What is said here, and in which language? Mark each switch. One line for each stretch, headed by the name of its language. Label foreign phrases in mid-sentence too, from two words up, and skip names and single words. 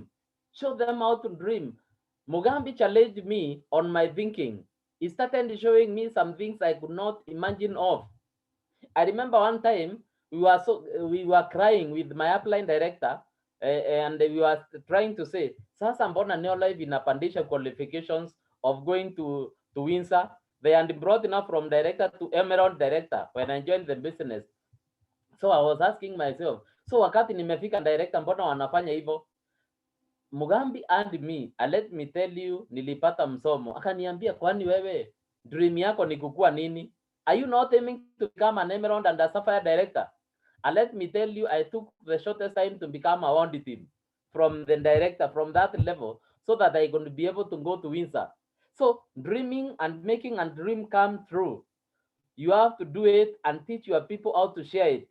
English: Show them how to dream. Mugambi challenged me on my thinking. He started showing me some things I could not imagine of. I remember one time we were crying with my upline director, and we were trying to say,
Swahili: sasa mbona Neolife inapandisha
English: qualifications of going to Windsor. They had brought enough from director to emerald director when I joined the business. So I was asking myself, so
Swahili: wakati nimefika director, mbona wanafanya hivyo?
English: Mugambi and me, let me tell you,
Swahili: nilipata msomo. Akaniambia, kwani wewe dream yako ni kukua nini?
English: Are you not aiming to become an emerald and a sapphire director? And let me tell you, I took the shortest time to become a one team from the director, from that level, so that I could be able to go to Windsor. So dreaming and making a dream come true, you have to do it and teach your people how to share it.